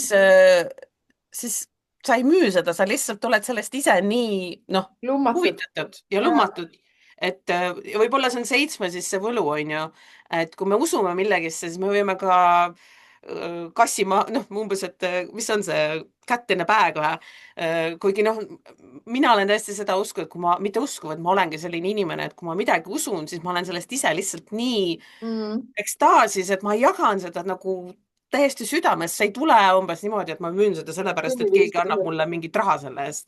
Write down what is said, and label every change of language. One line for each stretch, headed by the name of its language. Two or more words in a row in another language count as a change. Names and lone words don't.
Estonian: siis, siis sa ei müü seda, sa lihtsalt oled sellest ise nii, noh, Lummatud. huvitatud ja ja, lummatud. Et ja võib-olla see on seitsme siis see võlu, on ju, et kui me usume millegisse, siis me võime ka kassima, noh, umbes, et mis on see,
English: cat in a bag või?
Estonian: kuigi noh, mina olen tõesti seda usku, et kui ma, mitte usku, vaid ma olengi selline inimene, et kui ma midagi usun, siis ma olen sellest ise lihtsalt nii mm. ekstaasis, et ma jagan seda nagu täiesti südamest, see ei tule umbes niimoodi, et ma müün seda sellepärast, et keegi annab mulle mingit raha selle eest.